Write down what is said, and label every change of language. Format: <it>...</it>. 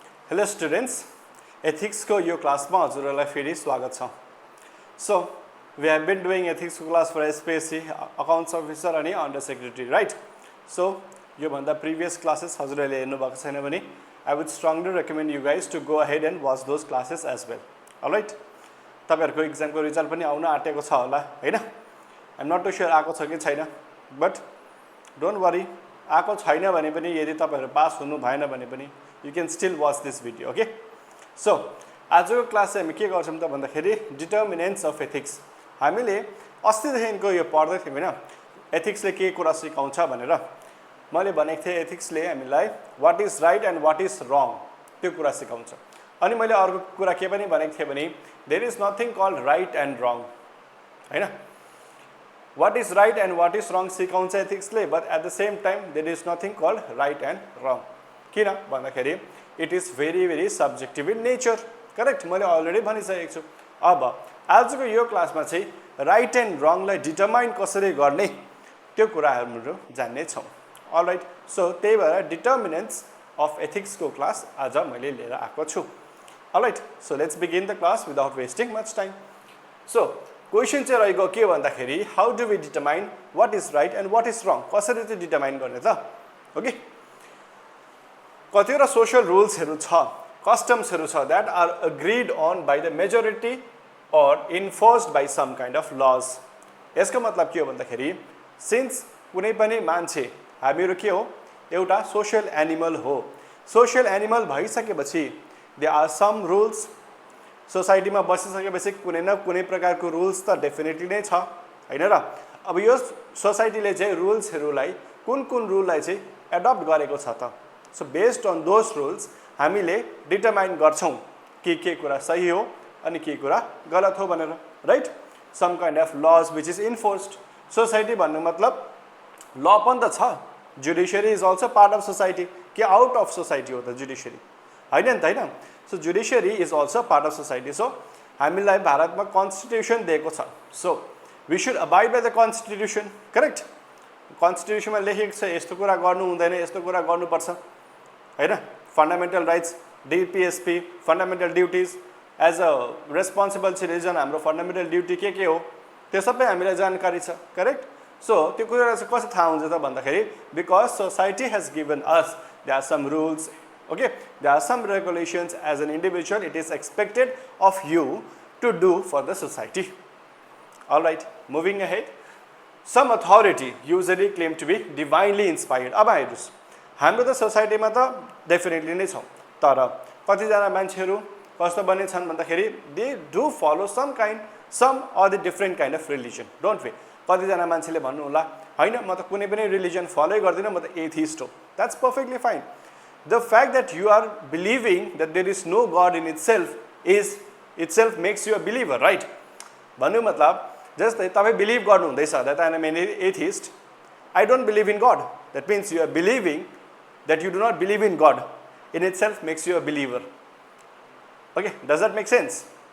<en>Hello students,</en> <ne>ethics को यो क्लासमा हजुरहरुलाई फेरि स्वागत छ.</ne> <en>So, we have been doing ethics class for SPSC accounts officer</en> <ne>अनि</ne> <en>under secretary, right? So,</en> <ne>यो भन्दा</ne> <en>previous classes</en> <ne>हजुरहरुले हेर्नु भएको छैन भने</ne> <en>I would strongly recommend you guys to go ahead and watch those classes as well. Alright?</en> <ne>तपाईहरुको exam को result पनि आउन आटेको छ होला, हैन?</ne> <en>I'm not too sure</en> <ne>आको छ कि छैन,</ne> <en>but don't worry.</en> <ne>आको छैन भने पनि यदि तपाईहरु पास हुनु भएन भने पनि</ne> <en>you can still watch this video, okay?</en> <ne>So, आजको क्लास चाहिँ हामी के गर्छौं त भन्दाखेरि determinants of ethics. हामीले अस्ति देखिको यो पढ्दै थियौं हैन? ethics ले के कुरा सिकाउँछ भनेर. मैले भनेको थिए ethics ले हामीलाई</ne> <en>what is right and what is wrong</en> <ne>त्यो कुरा सिकाउँछ. अनि मैले अर्को कुरा के पनि भनेको थिए भने</ne> <en>there is nothing called right and wrong.</en> <ne>हैन?</ne> <en>What is right and what is wrong</en> <ne>सिकाउँछ</ne> <en>ethics ले, but at the same time there is nothing called right and wrong.</en> <ne>किन भन्दाखेरि</ne> <en>it is very subjective in nature. Correct?</en> <ne>मैले already भनिसकेको छु. अब आजको यो क्लासमा चाहिँ</ne> <en>right and wrong</en> <ne>लाई डिटरमाइन कसरी गर्ने त्यो कुराहरु जान्ने छौं.</ne> <en>Alright.</en> <ne>So त्यही भएर determinants of ethics को क्लास आज मैले लिएर आएको छु.</ne> <en>Alright. So let's begin the class without wasting much time. So question</en> <ne>चाहिँ रहेको के भन्दाखेरि</ne> <en>how do we determine what is right and what is wrong?</en> <ne>कसरी चाहिँ डिटरमाइन गर्ने त?</ne> <en>Okay?</en> <ne>कतिवटा</ne> <en>social rulesहरु छ, customsहरु छ that are agreed on by the majority or enforced by some kind of laws.</en> <ne>यसको मतलब के हो भन्दाखेरि since कुनै पनि मान्छे हामीहरु के हो एउटा social animal हो.</ne> <en>Social animal</en> <ne>भइसकेपछि</ne> <en>there are some rules.</en> <ne>Society मा बसिसकेपछि कुनै न कुनै प्रकारको रुल्स त डेफिनेटली नै छ हैन र. अब यो सोसाइटीले चाहिँ रुल्सहरुलाई कुन रुललाई चाहिँ एडप्ट गरेको छ त.</ne> <en>So based on those rules</en> <ne>हामीले डिटरमाइन गर्छौं कि के कुरा सही हो अनि के कुरा गलत हो भनेर, right?</ne> <en>some kind of laws which is enforced.</en> <ne>Society भन्नु मतलब ल पनि त छ.</ne> <en>Judiciary is also part of society.</en> <ne>के आउट अफ सोसाइटी हो त जुडिशियरी? हैन नि त हैन.</ne> <en>So judiciary is also part of society.</en> <ne>So हामीलाई भारतमा constitution दिएको छ.</ne> <en>So we should abide by the constitution, correct?</en> <ne>Constitution मा लेखेको छ यस्तो कुरा गर्नु हुँदैन, यस्तो कुरा गर्नुपर्छ. हैन?</ne> <en>Fundamental rights, DPSP, fundamental duties as a responsible citizen हाम्रो fundamental duty</en> <ne>के हो त्यो सबै हामीलाई जानकारी छ,</ne> <en>correct? So</en> <ne>त्यो कुरा चाहिँ कसरी थाहा हुन्छ त भन्दाखेरि</ne> <en>because society has given us there are some rules. Okay, there are some regulations as an individual it is expected of you to do for the society. Alright, moving ahead. Some authority usually claim to be divinely inspired.</en> <ne>अब हेर्नुस् हाम्रो त सोसाइटीमा त definitely नै छ. तर कतिजना मान्छेहरु कस्तो बने छन् भन्दाखेरि</ne> <en>they do follow some or the different kind of religion. Don't we?</en> <ne>कतिजना मान्छेले भन्नु होला हैन म त कुनै पनि रिलिजन फलो गर्दिन, म त एथिस्ट हो.</ne> <en>That's perfectly fine. The fact that you are believing that there is no God in itself makes you a believer, right?</en> <ne>भन्नु मतलब जस्तै तपाई बिलिभ गर्नु हुँदैछ</ne> <en>that I am an atheist. I don't believe in God. That means you are believing that you do not believe in God in itself makes you a believer. Okay, does that make sense?</en>